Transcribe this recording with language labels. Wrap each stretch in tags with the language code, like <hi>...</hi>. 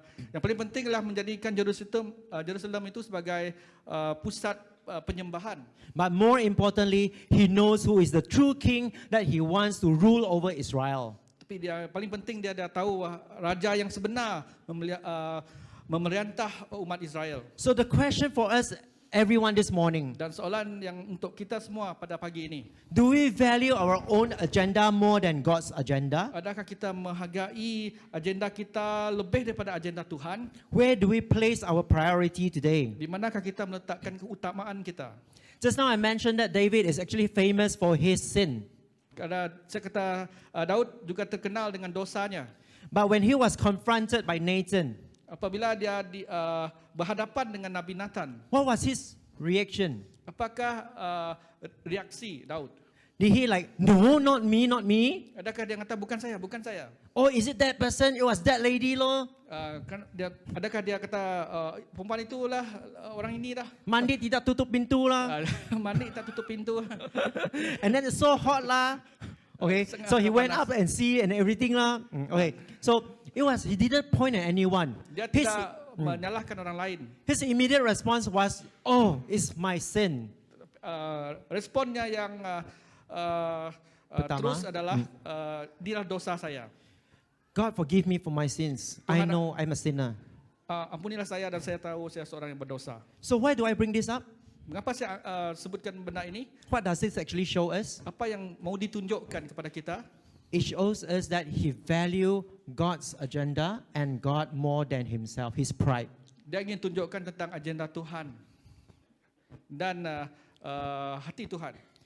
<ms>Yang paling penting adalah menjadikan Jerusalem itu sebagai pusat penyembahan.</ms> <en>But more importantly, he knows who is the true king that he wants to rule over Israel.</en> <ms>Tapi dia paling penting dia tahu raja yang sebenar memerintah umat Israel.</ms> <en>So the question for us, everyone this morning,</en> <ms>Dan soalan yang untuk kita semua pada pagi ini,</ms> <en>do we value our own agenda more than God's agenda?</en> <ms>adakah kita menghargai agenda kita lebih daripada agenda Tuhan?</ms> <en>Where do we place our priority today?</en> <ms>Di manakah kita meletakkan keutamaan kita?</ms> <en>Just now I mentioned that David is actually famous for his sin.</en> <ms>Karena saya kata Daud juga terkenal dengan dosanya.</ms> <en>But when he was confronted by Nathan,</en> <ms>Apabila dia berhadapan dengan Nabi Nathan,</ms> <en>what was his reaction?</en> <ms>apakah reaksi Daud?</ms> <en>Did he like, no, not me, not me?</en> <ms>Adakah dia kata bukan saya, bukan saya?</ms> <en>Oh, is it that person? It was that lady lo.</en> <ms>Adakah dia kata perempuan itulah orang ini dah? Mandi tidak tutup pintu lah. Mandi tak tutup pintu.</ms> <en>And then it's so hot lah. Okay, so he went up and see and everything lah. Okay, so he didn't point at anyone.</en> <ms>Dia tidak menyalahkan orang lain.</ms> <en>His immediate response was, oh, it's my sin.</en> <ms>Responnya yang Pertama, terus adalah dialah dosa saya.</ms> <en>God forgive me for my sins. I</en> <ms>Tuhan,</ms> <en>know I'm a sinner.</en> <ms>Ampunilah saya dan saya tahu saya seorang yang berdosa.</ms> <en>So why do I bring this up?</en> <ms>Mengapa saya sebutkan benda ini?</ms> <en>What does this actually show us?</en> <ms>Apa yang mau ditunjukkan kepada kita?</ms> <en>It shows us that he value God's agenda and God more than himself, his pride.</en> <ms>Dia ingin tunjukkan tentang agenda Tuhan dan hati Tuhan.</ms>